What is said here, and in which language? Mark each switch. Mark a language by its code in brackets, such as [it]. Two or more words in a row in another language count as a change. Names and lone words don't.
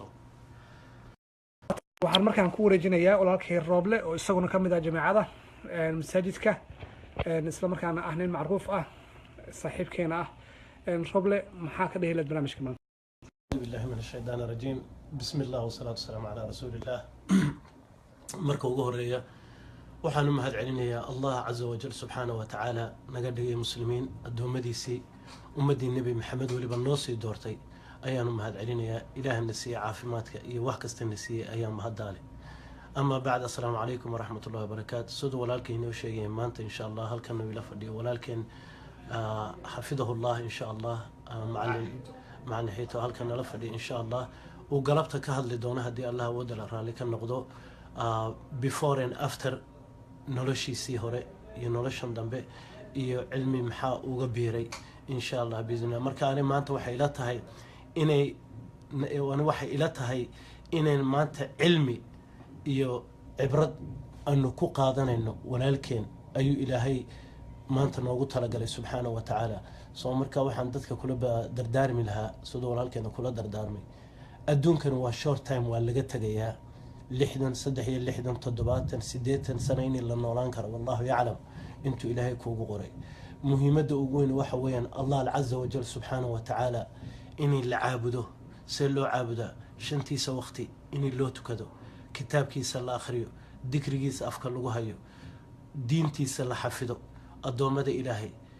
[so] waxaan markaan ku wareejinayaa walaalkay Rooble oo isaguna kamid ah jamaacada masaajidka isla markaana ah nin macruuf ah saaxiibkeena ah Rooble maxaa ka dhahelad barnaamijka maanta [ar] بالله من الشيطان الرجيم بسم الله والصلاة والسلام على رسول الله [so] marka ugu horeeya waxaan u mahad celinayaa [ar] الله عز وجل سبحانه وتعالى [so] naga dhigay muslimiin adoomadiisii ummadii nabi maxamed waliba noo sii doortay ayaan u mahad celinayaa ilaahna siiya caafimaadka iyo wax kasta na siiyay ayaan mahadaale [ar] أما بعد السلام عليكم ورحمة الله وبركاته [so] sidoo walaalkeen inoo sheegay maanta [ar] إن شاء الله [so] halkan ila fadhiyo walaalkeen [ar] حفظه الله إن شاء الله [so] macna hayto halkan nala fadhiyo [ar] إن شاء الله [so] uu galabta ka hadli doona haddii Allah wadala raali ka noqdo [en] before and after [so] noloshiisii hore iyo noloshan dambe iyo cilmi maxaa uga biiray [ar] إن شاء الله بإذن الله. [so] marka ani maanta waxay ila tahay inayn maanta cilmi iyo cibrad aanu ku qaadanayno walaalkeen ayuu ilaahay maanta noogu talagalay [ar] سبحانه وتعالى. [so] soo marka waxaan dadka kula dardaarmi lahaa siduu walaalkeena kula dardaarmay, adduunkan waa [en] short time, [so] waa laga tegayaa 60 63 70 80 sano in la noolaan karo, [ar] والله أعلم [so] intuu ilaahay kuugu qoray. muhiimadda ugu weyn waxa weeyaan [ar] الله عز وجل سبحانه وتعالى [so] inay la caabudo. see loo caabudaa? shantiisa waqti inay loo tukado, kitaabkiisa la akhriyo, dikrigiisa afka lagu hayo, diintiisa la xafido, addoommada ilaahay.